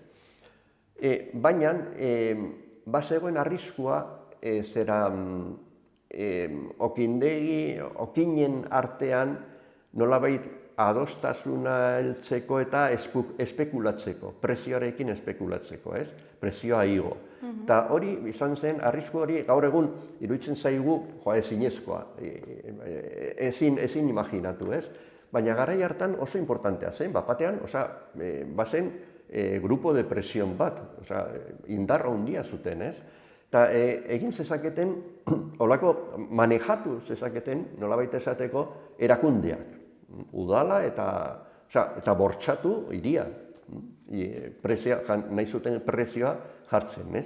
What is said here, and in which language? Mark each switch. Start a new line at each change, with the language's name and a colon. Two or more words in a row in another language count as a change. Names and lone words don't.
Basque: Baina, bazegoen arriskua, okinen artean nolabait adostasuna heltzeko eta espekulatzeko, prezioarekin espekulatzeko, ez? Prezioa igo. Eta hori izan zen, arrisku hori gaur egun iruditzen zaigu ezinezkoa, ezin imaginatu, ez? Baina garai hartan oso importantea zen, batean, bazen
Spanish: grupo de presión
Basque: bat, indarra handia zuten, ez? Eta egin zezaketen, holako manejatu zezaketen, nolabait esateko, erakundeak. Udala eta bortxatu iria. Nahi zuten prezioa jartzen, ez?